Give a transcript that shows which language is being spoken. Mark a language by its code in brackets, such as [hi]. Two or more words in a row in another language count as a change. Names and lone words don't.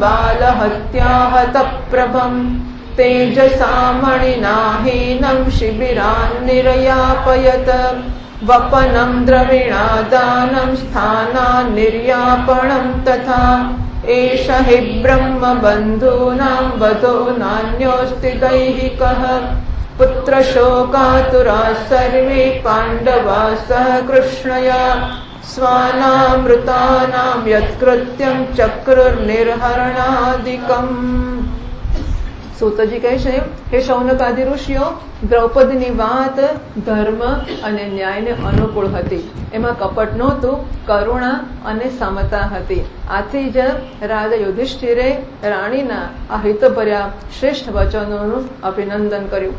[sa] बालहत्याहतप्रभम् तेजसा मणिनाहीनं शिबिरान् निरयापयत वपनं द्रविणादानं स्थानान् निर्यापणं तथा एष हि ब्रह्मबन्धूनां वधो नान्योऽस्ति दैहिकः पुत्रशोकातुराः सर्वे पाण्डवाः सह कृष्णया स्वानामृतानां यत्कृत्यं चक्रुर्निर्हरणादिकम्। [gu] સૂતજી કહે છે, હે શૌનકાદિ ઋષિઓ, દ્રૌપદીની વાત ધર્મ અને ન્યાયને અનુકૂળ હતી. એમાં કપટ નહોતું, કરુણા અને સમતા હતી. આથી જ રાજા યુધિષ્ઠિરે રાણીના આ હિતભર્યા શ્રેષ્ઠ વચનોનું અભિનંદન કર્યું.